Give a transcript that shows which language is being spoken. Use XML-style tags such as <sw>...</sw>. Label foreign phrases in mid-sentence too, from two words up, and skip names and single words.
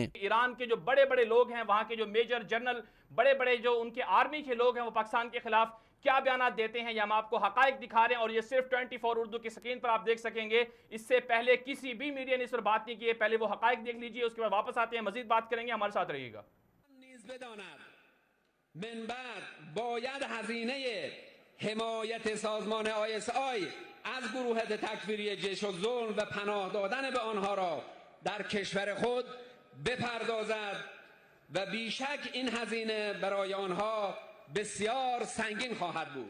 <ur>ایران کے جو بڑے بڑے لوگ ہیں، وہاں کے جو</ur> <en>major general,</en> <ur>بڑے بڑے جو ان کے آرمی کے لوگ ہیں، وہ پاکستان کے خلاف کیا بیان دیتے ہیں، یہ ہم آپ کو حقائق دکھا رہے ہیں اور یہ صرف 24 اردو کی اسکرین پر آپ دیکھ سکیں گے. اس سے پہلے کسی بھی میڈیا نے اس پر بات نہیں کی ہے۔ پہلے وہ حقائق دیکھ لیجیے، اس کے بعد واپس آتے ہیں، مزید بات کریں گے، ہمارے ساتھ رہیے گا.</ur> <fa>حمایت سازمان ISI از گروه تکفیری جیش و ظلم و پناه دادن به آنها را در کشور خود بپردازد و بیشک این هزینه برای آنها بسیار سنگین خواهد بود.</fa>